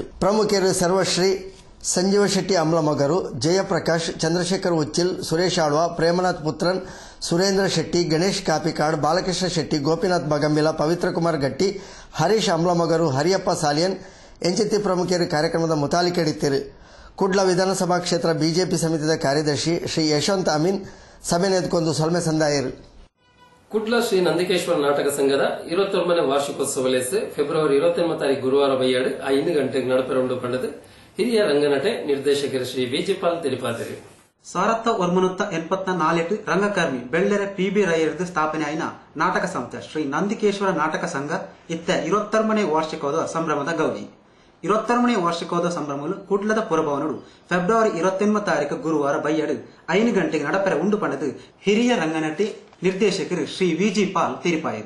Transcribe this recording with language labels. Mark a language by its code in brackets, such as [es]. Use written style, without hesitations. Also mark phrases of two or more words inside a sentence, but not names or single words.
[tcy] ಪ್ರಮುಖರು ಸರ್ವಶ್ರೀ ಸಂಜೀವ ಶೆಟ್ಟಿ ಅಮ್ಲಮಗರು, ಜಯಪ್ರಕಾಶ್, ಚಂದ್ರಶೇಖರ್ ಉಚ್ಚಿಲ್, ಸುರೇಶ್ ಆಳ್ವ, ಪ್ರೇಮನಾಥ್ ಪುತ್ರನ್, ಸುರೇಂದ್ರ ಶೆಟ್ಟಿ, ಗಣೇಶ್ ಕಾಪಿಕಾಡ್, ಬಾಲಕೃಷ್ಣ ಶೆಟ್ಟಿ, ಗೋಪಿನಾಥ್ ಬಗಂಬಿಲ, ಪವಿತ್ರ ಕುಮಾರ್ ಗಟ್ಟಿ, ಹರೀಶ್ ಅಮ್ಲಮಗರು, ಹರಿಯಪ್ಪ ಸಾಲಿಯನ್ ಎಂಚಿತ್ತಿ ಪ್ರಮುಖರು ಕಾರ್ಯಕ್ರಮದ ಮುತಾಲಿಕೆಡಿದ್ದರು. ಕುಡ್ಲ ವಿಧಾನಸಭಾ ಕ್ಷೇತ್ರ ಬಿಜೆಪಿ ಸಮಿತಿಯ ಕಾರ್ಯದರ್ಶಿ ಶ್ರೀ ಯಶವಂತ್ ಅಮೀನ್ ಸಭೆ ನೆದ್ಕೊಂಡು ಸೊಲ್ಮೆ ಸಂದಾಯರು. ಕುಡ್ಲ ಶ್ರೀ ನಂದಿಕೇಶ್ವರ ನಾಟಕ ಸಂಘದ 21ನೇ ವಾರ್ಷಿಕೋತ್ಸವ ಫೆಬ್ರವರಿ 28 ಗುರುವಾರ ಬೈಯಾಡು 5 ಗಂಟೆಗೆ ನಡಪೆರಂಡು ಪಂಡದು ಹಿರಿಯ ರಂಗನಟೆ ನಿರ್ದೇಶಕರು ಶ್ರೀ ವಿಜಿಪಾಲ್ ತಿಳಿಪಾದರು. 1984 ರಂಗಕರ್ಮಿ ಬೆಳ್ಳರೆ ಪಿಬಿ ರೈಯರ್ದು ಸ್ಥಾಪನೆ ಆಯ್ನ ನಾಟಕ ಸಂಸ್ಥೆ ಶ್ರೀ ನಂದಿಕೇಶ್ವರ ನಾಟಕ ಸಂಘ ಇತ್ತ 21ನೇ ವಾರ್ಷಿಕೋತ್ಸವ ಸಂಭ್ರಮದ ಗೌರಿ 21ನೇ ವಾರ್ಷಿಕೋತ್ಸವ ಸಂಭ್ರಮಗಳು ಕುಡ್ಲದ ಪುರಭವನಡು ಫೆಬ್ರವರಿ 28 ಗುರುವಾರ ಬೈಯಾಡು 5 ಗಂಟೆಗೆ ನಡಪೆರ ಉಂಡು ಪಂಡದು ಹಿರಿಯ ರಂಗನಟಿ ನಿರ್ದೇಶಕರು ಶ್ರೀ ವಿಜಿಪಾಲ್ ತಿರುಪಾಯರು.